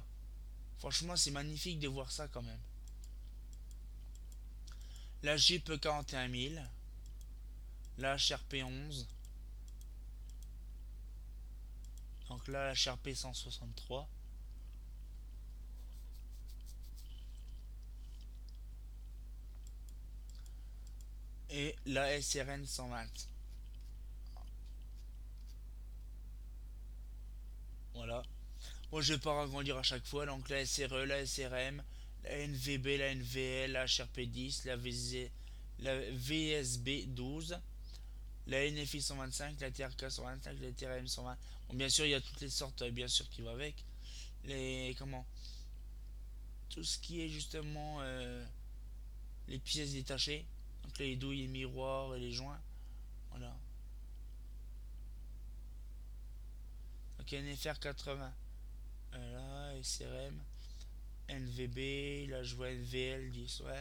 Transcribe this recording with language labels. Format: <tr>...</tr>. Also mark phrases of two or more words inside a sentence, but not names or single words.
<fr>Franchement, c'est magnifique de voir ça quand même. La Jeep 41000, la HRP 11, donc là la HRP 163 et la SRN 120. Voilà. Moi je vais pas agrandir à chaque fois, donc la SRE, la SRM, la NVB, la NVL, la HRP 10, la VSB 12, la NFI 125, la TRK 125, la TRM 120. Bon, bien sûr, il y a toutes les sortes, bien sûr, qui vont avec. Les, comment, tout ce qui est justement les pièces détachées, donc les douilles, les miroirs et les joints. Voilà. Donc NFR 80, là, SRM, NVB, là je vois NVL 10, ouais.</fr>